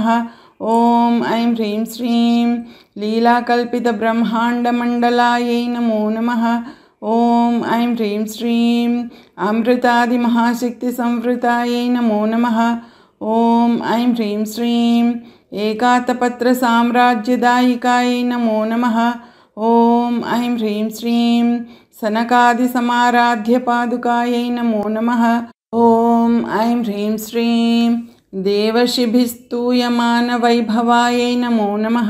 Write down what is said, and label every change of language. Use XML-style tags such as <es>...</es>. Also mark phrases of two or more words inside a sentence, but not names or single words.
<sa>ఓం ఐం హ్రీం శ్రీం లీలాకల్పితబ్రహ్మాండమండలాయ నమో నమః. ఓం ఐం హ్రీం శ్రీం అమృతాదిమహాశక్తిసంవృతాయ నమో నమః. ఓం ఐం హ్రీం శ్రీం ఏకాతపత్రసామ్రాజ్యదాయికాయ నమో నమః. ॐ ऐं ह्रीं श्रीं सनकादिसमाराध्यपादुकायै नमो नमः। ॐ ऐं ह्रीं श्रीं देवर्षिभिस्तूयमानवैभवायै नमो नमः।</sa>